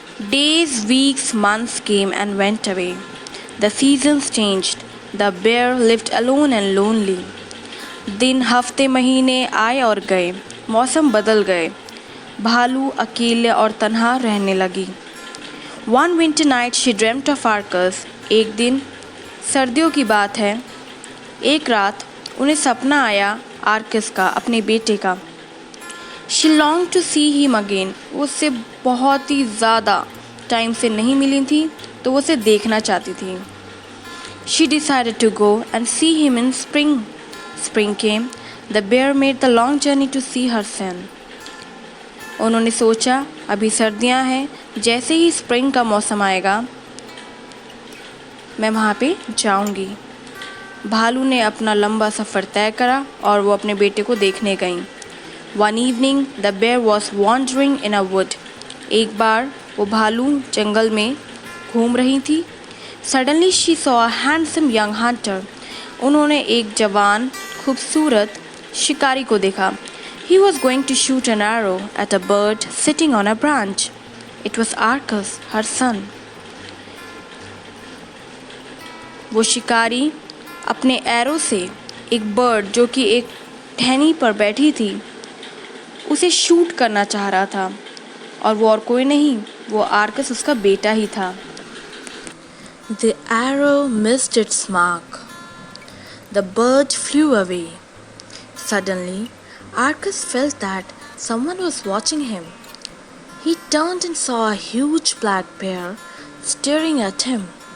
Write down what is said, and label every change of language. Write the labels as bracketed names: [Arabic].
[English] Days, weeks, months came and went away. The seasons changed. The bear lived alone and lonely. [Hindi] दिन, हफ्ते, महीने आए और गए, मौसम बदल गए. भालू अकेले और तन्हा रहने लगी. [English] One winter night she dreamt of Arcas. [Hindi] एक दिन, सर्दियों की बात है, एक रात उन्हें सपना आया आर्कस का, अपने बेटे का. [English] She longed to see him again. [Hindi] वो उससे बहुत ही ज़्यादा टाइम से नहीं मिली थी, तो वो उसे देखना चाहती थी. [English] She decided to go and see him in spring. Spring came. The bear made the long journey to see her son. [Hindi] उन्होंने सोचा अभी सर्दियां हैं, जैसे ही स्प्रिंग का मौसम आएगा मैं वहाँ पे जाऊँगी। भालू ने अपना लंबा सफ़र तय करा और वो अपने बेटे को देखने गई। [English] One evening the bear was wandering in a wood. [Hindi] एक बार वो भालू जंगल में घूम रही थी। [English] Suddenly she saw a handsome young hunter. [Hindi] उन्होंने एक जवान खूबसूरत शिकारी को देखा। [English] He was going to shoot an arrow at a bird sitting on a branch. It was Arcas, her son. [Hindi] वो शिकारी अपने एरो से एक बर्ड जो कि एक टहनी पर बैठी थी उसे शूट करना चाह रहा था, और वो और कोई नहीं, वो आर्कस उसका बेटा ही था। [English] The arrow missed its mark. The bird flew away. Suddenly, Arcas felt that someone was watching him. He turned and saw a huge black bear staring at him.